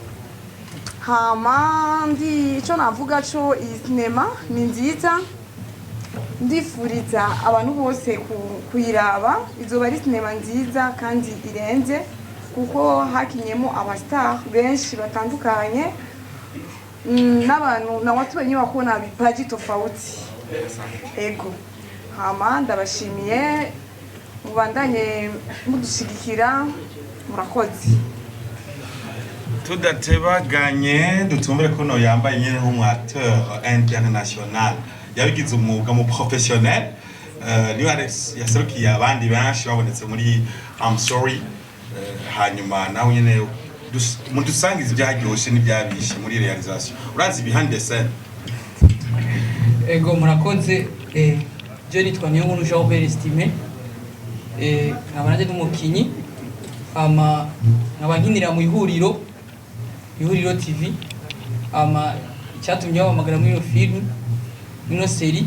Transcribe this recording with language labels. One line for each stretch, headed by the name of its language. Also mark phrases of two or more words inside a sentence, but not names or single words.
Rundi: hama ndi ico navuga cyo iyi sinema ni nziza ndifuriza abantu bose kuyiraba izoba ari sinema nziza kandi irenze kuko hakinyemo abastar benshi batandukanye n'abantu
Swahili: na watu wenye wako na vipaji tofauti
Rundi: ego hama ndabashimiye mubandanye mudushigikira murakoze tudatebaganye dutumbere ko no yambaye nyene nk'umwateur international yabigize umwuga mu professionnel niwe yaserukiye abandi benshi babonetse muri I'm sorry hanyuma nawe nyene mudusangiza ibyaryoshe n'ibyabishe muri realisation urazi
English: behind the scene
Rundi: ego murakoze je nitwa Niyonkuru Jean Albert Estimé nkabanje n'umukinyi ama nkabankinira mu ihuriro TV ama cyatumye babamagara muri iyo film ino seri